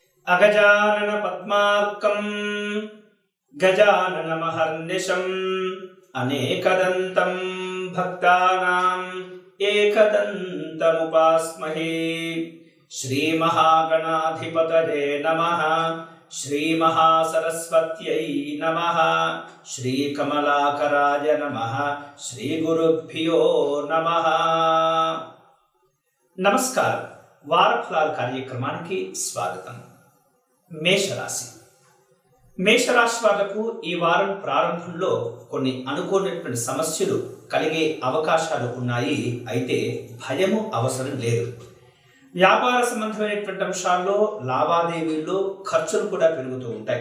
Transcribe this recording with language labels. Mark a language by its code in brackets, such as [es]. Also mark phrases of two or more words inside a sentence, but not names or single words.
[sa] अगजानन पद्मार्कं गजाननमहर्निशम् अनेकदन्तं भक्तानां एकदन्तमुपास्महे। श्रीमहागणाधिपतये नमः। श्रीमहासरस्वत्यै नमः। श्रीकमलाकराय नमः। श्रीगुरुभ्यो नमः। [te] नमस्कारं। వారఫలాల కార్యక్రమానికి స్వాగతం. మేషరాశి వాళ్లకు ఈ వారం ప్రారంభంలో కొన్ని అనుకోనటువంటి సమస్యలు కలిగే అవకాశాలు ఉన్నాయి. అయితే భయము అవసరం లేదు. వ్యాపార సంబంధమైనటువంటి అంశాల్లో లావాదేవీల్లో ఖర్చులు కూడా పెరుగుతూ ఉంటాయి.